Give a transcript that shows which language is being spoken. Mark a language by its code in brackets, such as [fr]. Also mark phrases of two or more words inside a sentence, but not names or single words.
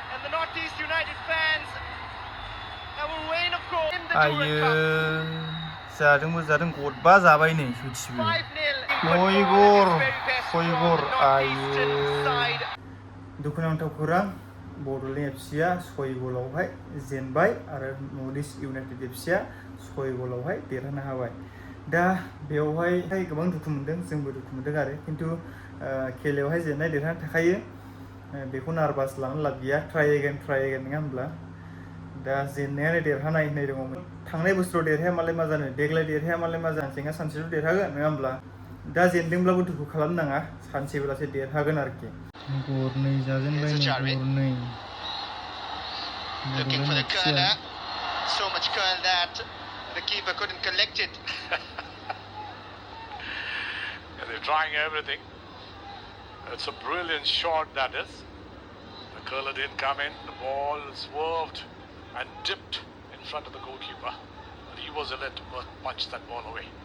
[en] Northeast United fans, our reign of goal in the Durand Cup. [brx] जादोंबो जादों गदबा जाबाय नै सयथिबो 6 गल दुखुनांथाव खौरां बड'लेण्ड एफसिआ 6 गलावहाय जेनबाय आरो नर्थ इस्ट इउनाइटेड एफसिआ 6 गलावहाय देरहानो हाबाय दा बेवहाय गोबां दुखु मोनदों जोंबो दुखु मोनदों आरो खिन्थु खेलायावहाय जेननाय देरहानाय थाखायो बेखौ नार्भास लानो लाब गैया [en] try again [brx] नङा होनब्ला दा जेननायानो देरहानाय होननाय दङमोन थांनाय बोसोराव देरहाया मालाय मा जानो देग्लाय देरहाया मालाय मा जानो जोंहा सानसेल' देरहागोन नङा होनब्ला दा जेनदोंब्लाबो दुखु खालामनाङा सानसेब्लासो देरहागोन आरोखि गरनै जाजेनबाय गरनै [en] looking for the curler, so much curl that the keeper couldn't collect it. Yeah, they're trying everything. It's a brilliant shot, that is. The curler didn't come in, the ball swerved and dipped in front of the goalkeeper, but he was allowed to punch that ball away.